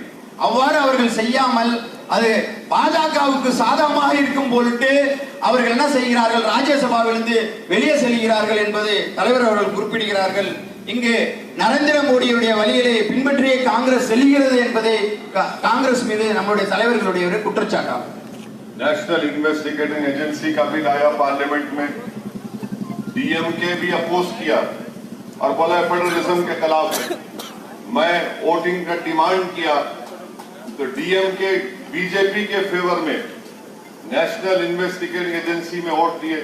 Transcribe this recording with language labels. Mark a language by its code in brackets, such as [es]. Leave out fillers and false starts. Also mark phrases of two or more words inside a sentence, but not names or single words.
[ta] அவ்வாறு அவர்கள் செய்யாமல் அது பாஜகவுக்கு சாதகமாக இருக்கும் பொருட்டு அவர்கள் என்ன செய்கிறார்கள், ராஜ்யசபாவிலிருந்து வெளியே செல்கிறார்கள் என்பது தலைவர் அவர்கள் குறிப்பிடுகிறார்கள். இங்கு நரேந்திர மோடியுடைய வழியிலே பின்பற்றியே காங்கிரஸ் செல்கிறது என்பதை காங்கிரஸ் மீது நம்முடைய தலைவர்களுடைய ஒரு குற்றச்சாட்டாகும். [hi] नेशनल इन्वेस्टिगेटिंग एजेंसी का बिल आया पार्लियामेंट में, डीएमके भी अपोज किया और बोला फेडरलिज्म के खिलाफ है। मैं वोटिंग का डिमांड किया तो डीएमके बीजेपी के फेवर में नेशनल इन्वेस्टिगेटिंग एजेंसी में वोट दिए।